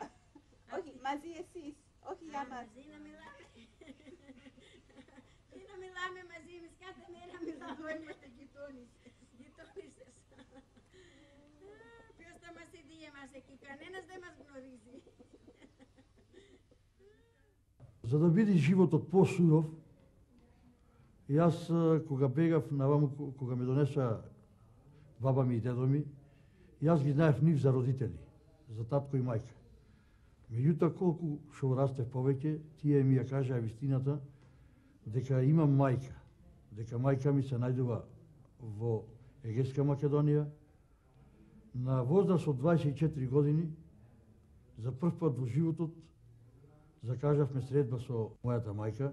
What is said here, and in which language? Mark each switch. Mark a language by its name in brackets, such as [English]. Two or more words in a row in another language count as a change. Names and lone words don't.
[Greek] Όχι, μαζί εσείς, όχι για μας. Μαζί να μιλάμε. Τι να μιλάμε μαζί, εμείς κάθε μέρα μιλάμε. Είμαστε γειτόνισσες. Ποιος θα μας ειδεί εμάς εκεί, κανένας δεν μας γνωρίζει. [Macedonian] За да биде животот посуров, јас кога бегав наваму, кога ме донеса баба ми и дедо ми, јас ги знаев нив за родители, за татко и мајка. Меѓутоа, колку што растев повеќе, тие ми ја кажаа вистината, дека имам мајка, дека мајка ми се најдува во Егејска Македонија, на возраст од 24 години, за прв пат во животот, закажавме средба со мојата мајка.